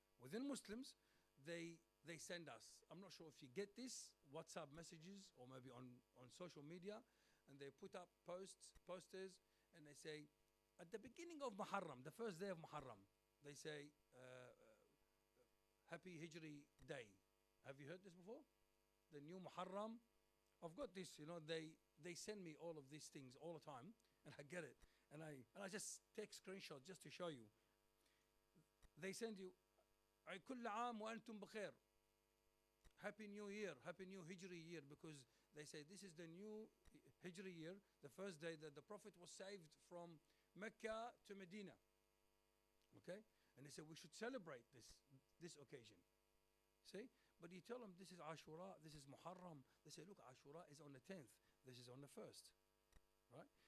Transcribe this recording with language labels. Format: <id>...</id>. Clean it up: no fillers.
<en>Within Muslims, they send us, I'm not sure if you get this, WhatsApp messages or maybe on social media, and they put up posters, and they say, at the beginning of Muharram, the first day of Muharram, they say, Happy Hijri Day. Have you heard this before? The new Muharram. I've got this, they send me all of these things all the time, and I get it. And I just take screenshots just to show you. They send you,</en> <ar>كل عام وأنتم بخير.</ar> <en>Happy New Year, Happy New Hijri year, because they say this is the new Hijri year, the first day that the Prophet was saved from Mecca to Medina. Okay? And they say we should celebrate this occasion. See? But you tell them this is Ashura, this is Muharram. They say, look, Ashura is on the 10th, this is on the 1st. Right?</en>